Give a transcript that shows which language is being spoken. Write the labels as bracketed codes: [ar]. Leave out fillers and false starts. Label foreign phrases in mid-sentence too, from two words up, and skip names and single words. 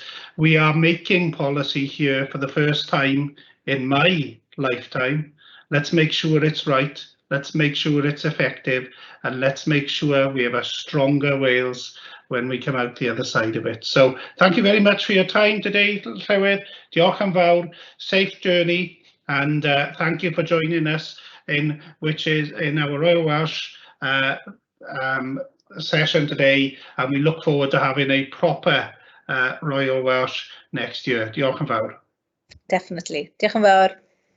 [en] We are making policy here for the first time in my lifetime. Let's make sure it's right. Let's make sure it's effective, and let's make sure we have a stronger Wales when we come out the other side of it. So thank you very much for your time today, [cy] Llywydd. Diolch yn fawr, [en] safe journey, and thank you for joining us in our Royal Welsh session today, and we look forward to having a proper Royal Welsh next year. [cy] Diolch yn fawr. [en] Definitely. [cy] Diolch yn fawr.